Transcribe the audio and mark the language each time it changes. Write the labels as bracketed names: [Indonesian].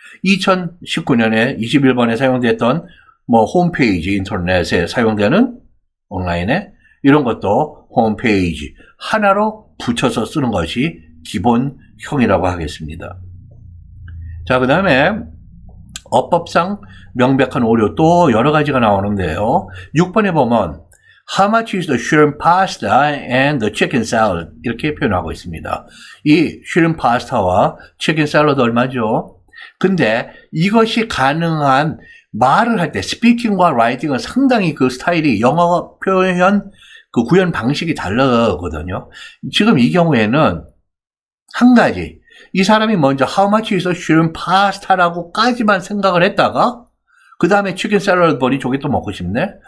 [Korean] 2019년에 21번에 사용됐던 홈페이지 인터넷에 사용되는 온라인에 이런 것도 홈페이지 하나로 붙여서 쓰는 것이 기본형이라고 하겠습니다. 자, 그 다음에 어법상 명백한 오류 또 여러 가지가 나오는데요. 6번에 보면 [English] How much is the shrimp pasta and the chicken salad? [Korean] 이렇게 표현하고 있습니다. 이 [English] shrimp pasta와 chicken salad [Korean] 얼마죠? 근데 이것이 가능한 말을 할 때 스피킹과 라이팅은 상당히 그 스타일이 영어 표현 그 구현 방식이 다르거든요. 지금 이 경우에는 한 가지 이 사람이 먼저 [English] How much is the shrimp pasta [Korean] 라고까지만 생각을 했다가 그 다음에 치킨 샐러드 보니 저게 또 먹고 싶네?